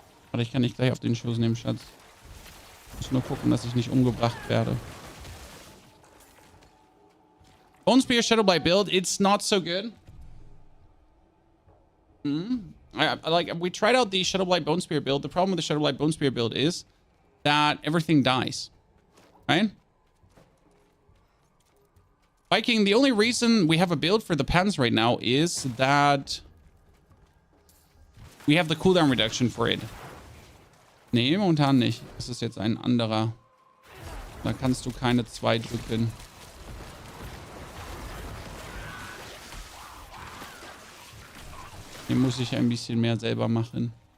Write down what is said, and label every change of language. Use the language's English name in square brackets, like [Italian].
[German] Warte, ich kann nicht gleich auf den Schuss nehmen, Schatz. Ich muss nur gucken, dass ich nicht umgebracht werde. [English] Bone Spear Shadowblight build, it's not so good. We tried out the Shadowblight Bone Spear build. The problem with the Shadowblight Bone Spear build is that everything dies. Right? Viking, the only reason we have a build for the pens right now is that we have the cooldown reduction for it. [German] Nee, momentan nicht. Das ist jetzt ein anderer. Da kannst du keine 2 drücken. Hier muss ich ein bisschen mehr selber machen.